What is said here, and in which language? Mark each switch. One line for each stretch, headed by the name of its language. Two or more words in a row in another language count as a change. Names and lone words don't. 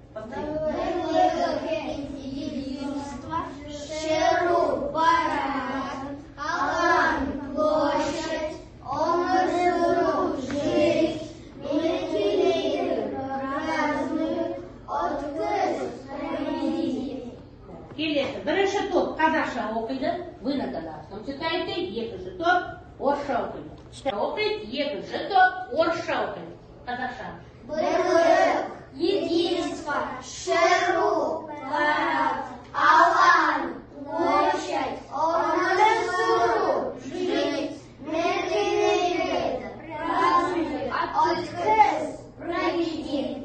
Kazakh: Шеру, парад, алаң, площадь, өмір сүру, жить, мерекелейді, празднует, өткіз, проводить. Келесі, бірінші топ қазақша оқиды,
Russian: вы на казахском читаете,
Kazakh: екінші топ орысша оқиды. Екінші топ орысша оқиды. Қазақша. Бірлік, единство, шеру, парад, алаң, площадь, өмір сүру, жить, мерекелейді, празднует, өткіз, проведет.